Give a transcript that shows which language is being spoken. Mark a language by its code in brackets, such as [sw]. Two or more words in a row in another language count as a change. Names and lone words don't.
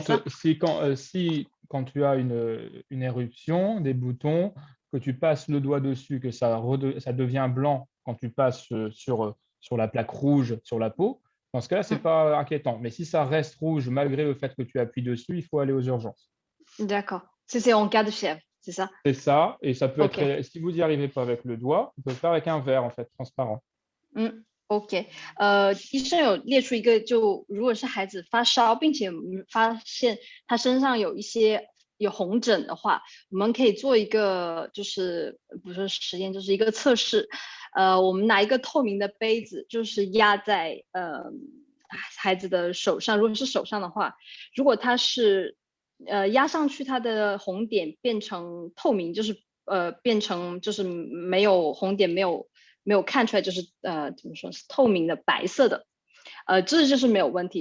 [fr] Si quand tu as une éruption, des boutons, que tu passes le doigt dessus, que ça devient blanc quand tu passes sur la plaque rouge sur la peau, dans ce cas-là, ce n'est pas inquiétant. Mais si ça reste rouge malgré le fait que tu appuies dessus, il faut aller aux urgences. D'accord. C'est en cas de fièvre, c'est ça? C'est ça, et ça peut OK. être, si vous n'y arrivez pas avec le doigt, vous pouvez le faire avec un verre en fait, transparent. [zh] OK，医生有列出一个，就如果是孩子发烧，并且发现他身上有红疹的话，我们可以做一个，就是不是说实验，就是一个测试。我们拿一个透明的杯子，就是压在孩子的手上，如果是手上的话，如果他是压上去，它的红点变成透明，就是变成就是没有红点，没有看出来，就是怎么说是透明的白色的，这就是没有问题。